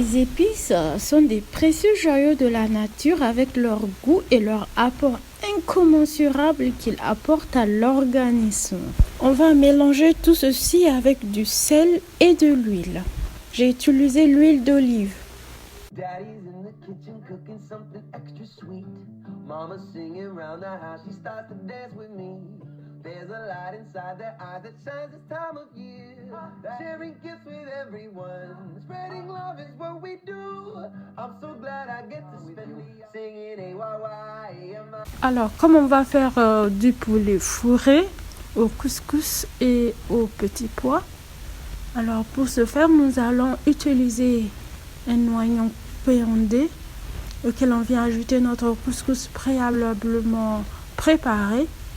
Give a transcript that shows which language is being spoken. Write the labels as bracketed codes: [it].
[fr] Les épices sont des précieux joyaux de la nature avec leur goût et leur apport incommensurable qu'ils apportent à l'organisme. On va mélanger tout ceci avec du sel et de l'huile. J'ai utilisé l'huile d'olive. [en] Daddy's in the kitchen cooking something extra sweet. Mama's singing around the house, she starts to dance with me. There's a light inside their eyes that shines this time of year. Sharing gifts with everyone, spreading love is what we do. I'm so glad I get to spend the singing A-Y-Y-M-I. [fr] Alors, comme on va faire du poulet fourré au couscous et aux petits pois, alors pour ce faire, nous allons utiliser un oignon péondé auquel on vient ajouter notre couscous préalablement préparé.